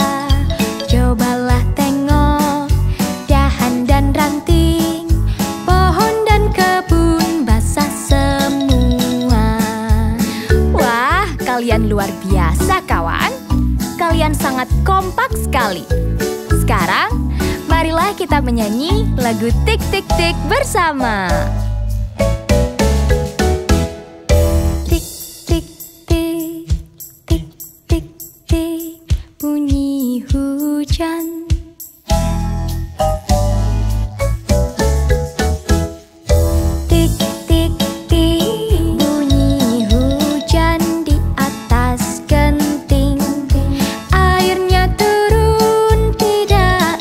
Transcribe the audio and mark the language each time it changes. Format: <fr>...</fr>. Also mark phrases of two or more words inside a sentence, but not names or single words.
<id>Cobalah tengok dahan dan ranting, pohon dan kebun basah semua. Wah, kalian luar biasa kawan. Kalian sangat kompak sekali. Sekarang, marilah kita menyanyi lagu Tik Tik Tik bersama. Tik tik tik, tik tik tik, bunyi hujan. Tik tik tik, bunyi hujan di atas genting. Airnya turun tidak</id>